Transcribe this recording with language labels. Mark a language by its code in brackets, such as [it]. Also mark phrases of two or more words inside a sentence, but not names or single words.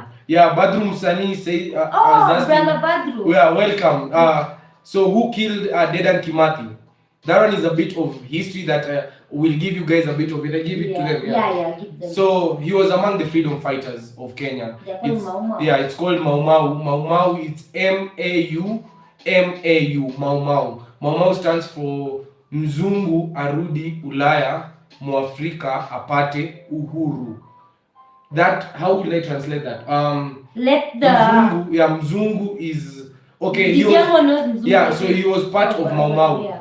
[en] Yeah, Badru Musani say... Brother Badru. Yeah, welcome. So who killed Dedan Kimathi? That one is a bit of history that will give you guys a bit of it. I give it to them. Give them. So he was among the freedom fighters of Kenya. It's called Mau Mau. Mau Mau, it's M-A-U, Mau Mau. [sw] Mau Mau stands for Mzungu arudi Ulaya, Mwafrika apate uhuru. [en] That, how would I translate that? Mzungu is... Okay, so he was part of Mau Mau. Yeah.